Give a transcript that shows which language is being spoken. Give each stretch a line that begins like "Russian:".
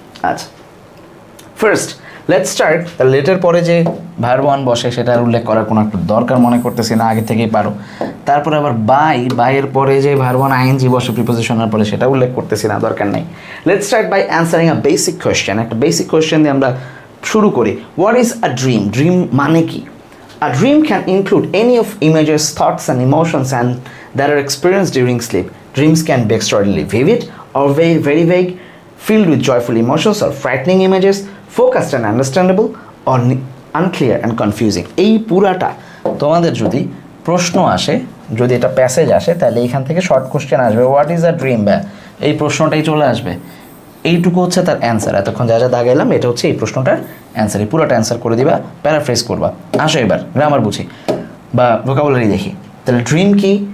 Bangla: আচ্ছা,
English: First let's start.
Bangla: তাহলে লেটের পরে যে ভার্ব ওয়ান বসে সেটার উল্লেখ করার কোনো একটা দরকার মনে করতেছি না, আগে থেকেই পারো। তারপরে আবার বাইয়ের পরে যে ভার্ব ওয়ান আইএনজি বসে প্রিপোজিশনের পরে, সেটা উল্লেখ করতেছি না, দরকার নেই।
English: Let's start by answering a basic question.
Bangla: একটা বেসিক কোয়েশ্চেন দিয়ে আমরা শুরু করি।
English: What is a dream?
Bangla: Dream মানে কি?
English: A dream can include any of images, thoughts and emotions and that are experienced during sleep. Dreams can be extraordinarily vivid or very vague, filled with joyful emotions or frightening images, focused and understandable or unclear and confusing.
Bangla: এই পুরাটা তোমাদের যদি প্রশ্ন আসে, যদি এটা passage আসে, তাহলে এইখান থেকে শর্ট কোশ্চেন আসবে,
English: what is a dream,
Bangla: বা এই প্রশ্নটাই চলে আসবে। এইটুকু হচ্ছে তার অ্যান্সার। এতক্ষণ যা যা দাগাইলাম এটা হচ্ছে এই প্রশ্নটার অ্যান্সার। এই পুরোটা অ্যান্সার করে দিবা, প্যারাফ্রেজ করবা। আসো এবার গ্রামার বুঝি বা ভোকাবুলারি দেখি। তাহলে ড্রিম কি?